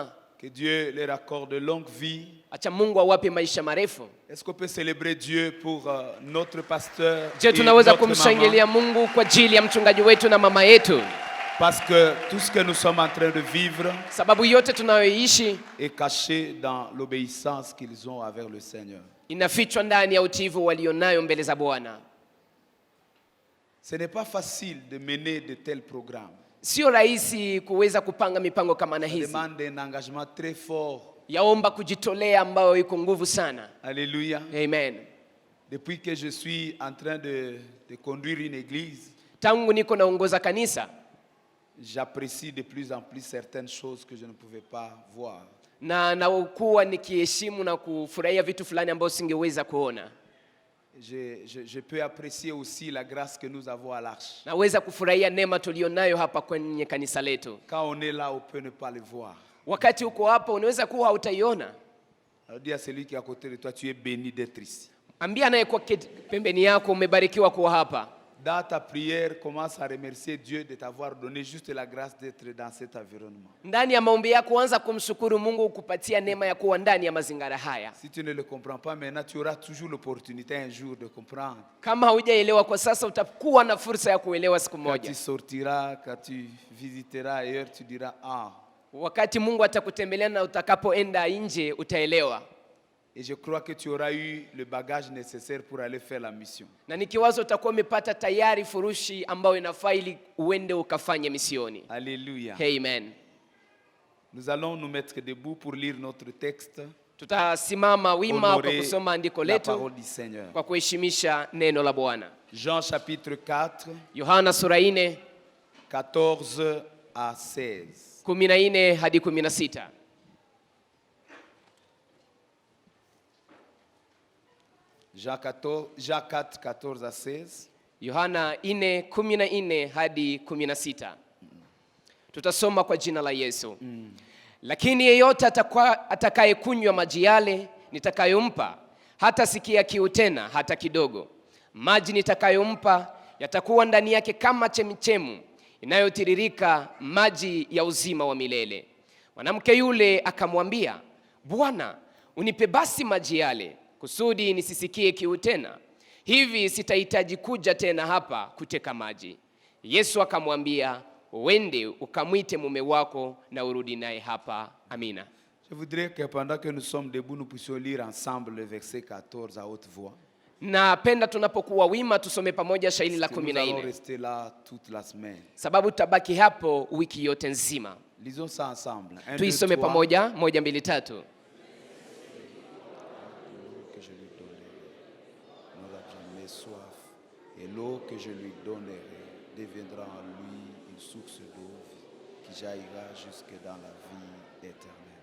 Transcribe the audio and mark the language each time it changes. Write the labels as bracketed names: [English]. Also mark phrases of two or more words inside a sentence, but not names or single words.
[French] Que Dieu leur accorde longue vie. [Swahili] Acha Mungu awape maisha marefu. [French] Est-ce qu'on peut célébrer Dieu pour notre pasteur Je, et [Swahili] tunaweza [French] notre [Swahili] kumshangilia [French] maman? [Swahili] Mungu kwa ajili ya mchungaji wetu na mama yetu, [French] Parce que tout ce que nous sommes en train de vivre [Swahili] sababu yote tunayoishi [French] est caché dans l'obéissance qu'ils ont envers le Seigneur. [Swahili] inafichwa ndani ya utiivu walionayo mbele za Bwana. [French] Ce n'est pas facile de mener de tels programmes. [Swahili] Sio rahisi kuweza kupanga mipango kama na [French] Ça [Swahili] hizi. [French] demande un engagement très fort. [Swahili] Yaomba kujitolea ambayo iko nguvu sana. [French] Alléluia. [Swahili] Amen. [French] Depuis que je suis en train de conduire une église, [Swahili] Tangu niko naongoza kanisa [French] j'apprécie de plus en plus certaines choses que je ne pouvais pas voir. [Swahili] na nakuwa nikiheshimu na kufurahia vitu fulani ambayo singeweza kuona. [French] Je peux apprécier aussi la grâce que nous avons à l'Arche. [Swahili] Naweza kufurahia neema tulionayo hapa kwenye kanisa letu. [French] Quand on est là, on peut ne pas le voir. [Swahili] Wakati uko hapa unaweza kuwa hautaiona. [French] Alors dis à celui qui est à côté de toi, tu es béni d'être ici. [Swahili] Ambia anayekuwa pembeni yako umebarikiwa kuwa hapa. [French] Dans ta prière, commence à remercier Dieu de t'avoir donné juste la grâce d'être dans cet environnement. [Swahili] Ndani ya maombi yako anza kumshukuru Mungu kukupatia neema ya kuwa ndani ya mazingira haya. [French] Si tu ne le comprends pas maintenant, tu auras toujours l'opportunité un jour de comprendre. [Swahili] Kama haujaelewa kwa sasa, utakuwa na fursa ya kuelewa siku [French] Quand [Swahili] moja. [French] tu sortiras, quand tu visiteras ailleurs, tu diras, ah. [Swahili] Wakati Mungu atakutembelea na utakapoenda nje utaelewa. [French] Et je crois que tu auras eu le bagage nécessaire pour aller faire la mission. [Swahili] Na nikiwazo utakuwa umepata tayari furushi ambayo inafaa ili uende ukafanye misioni. [French] Alléluia. [Swahili] Amen. [French] Nous allons nous mettre debout pour lire notre texte. [Swahili] Tutasimama wima kwa [French] Honorer [Swahili] kusoma andiko [French] la [Swahili] letu [French] parole du Seigneur. [Swahili] kwa kuheshimisha neno la Bwana. [French] Jean chapitre 4, [Swahili] Yohana sura 4, [French] 14 à 16. [Swahili] 14 hadi 16. [French] Jean 4, 14 à 16. [Swahili] Yohana 4, 14 hadi 16. Tutasoma kwa jina la Yesu. Lakini yeyote atakayekunywa maji yale nitakayompa hatasikia kiu tena hata kidogo. Maji nitakayompa yatakuwa ndani yake kama chemchemu inayotiririka maji ya uzima wa milele. Mwanamke yule akamwambia, Bwana, unipe basi maji yale kusudi nisisikie kiu tena, hivi sitahitaji kuja tena hapa kuteka maji. Yesu akamwambia, uende ukamwite mume wako na urudi naye hapa. Amina. [French] Je voudrais que pendant que nous sommes debout, nous puissions lire ensemble le verset 14 à haute voix. [Swahili] Napenda tunapokuwa wima tusome pamoja shairi la 14. [French] Nous allons rester là toute la semaine. [Swahili] Sababu tutabaki hapo wiki yote nzima. [French] Lisons ça ensemble. 1, 2, 3. [Swahili] Tuisome pamoja, 1, 2, 3. [French] Que je lui donnerai n'aura jamais soif, et l'eau que je lui donnerai deviendra en lui une source d'eau qui jaillira jusque dans la vie éternelle.